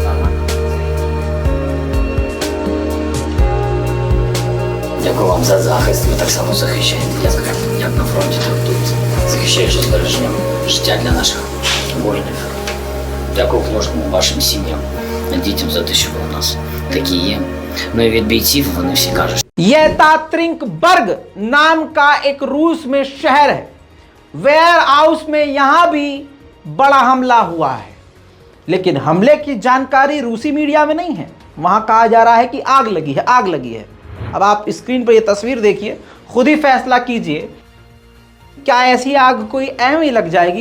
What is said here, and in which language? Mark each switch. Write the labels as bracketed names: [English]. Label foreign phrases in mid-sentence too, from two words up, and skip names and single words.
[Ukrainian] Дякую вам за захист. Ви так само захищаєте, як на фронті, так тут. Захищаючи збереженням життя для наших воїнів. Дякую кожному вашим сім'ям, дітям за те, що ви у нас такі є. Ну і від бійців вони всі кажуть. [Hindi] येकात्रिनबर्ग नाम का एक रूस में शहर है। वेयर हाउस में यहां भी बड़ा हमला हुआ है, लेकिन हमले की जानकारी रूसी मीडिया में नहीं है। वहां कहा जा रहा है कि आग लगी है, आग लगी है। अब आप स्क्रीन पर यह तस्वीर देखिए, खुद ही फैसला कीजिए, क्या ऐसी आग कोई ऐम ही लग जाएगी?